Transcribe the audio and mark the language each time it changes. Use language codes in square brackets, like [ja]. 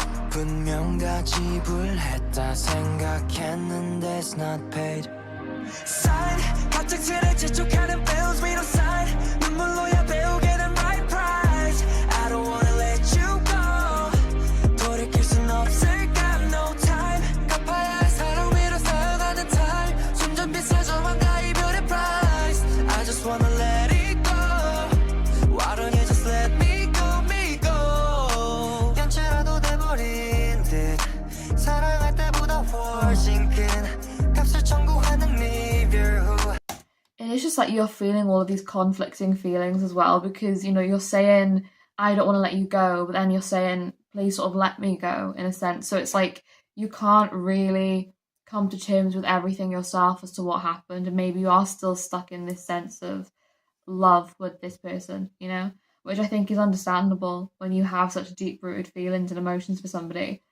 [ko] 분명 다 지불했다 생각했는데 [en] it's not paid. Sign [ko] 갑작스레 재촉하는 [en] bills we don't sign [ko] 눈물로야 배우게 된 [en] right price. I don't wanna let you go. [ko] 돌이킬 순 없을 [en] got no time. [ko] 갚아야 할 사랑 위로 쌓여가는 time. 점점 비싸져만 가 이별의 price. [en] I just wanna let it go. Why don't you just let me go, me go. [ko] 연체라도 돼버린 듯 사랑할 때보다 훨씬 큰 값을 청구하는 미별 후. [en] And it's just like you're feeling all of these conflicting feelings as well, because, you know, you're saying I don't want to let you go, but then you're saying please sort of let me go, in a sense. So it's like you can't really come to terms with everything yourself as to what happened, and maybe you are still stuck in this sense of love with this person, you know, which I think is understandable when you have such deep rooted feelings and emotions for somebody.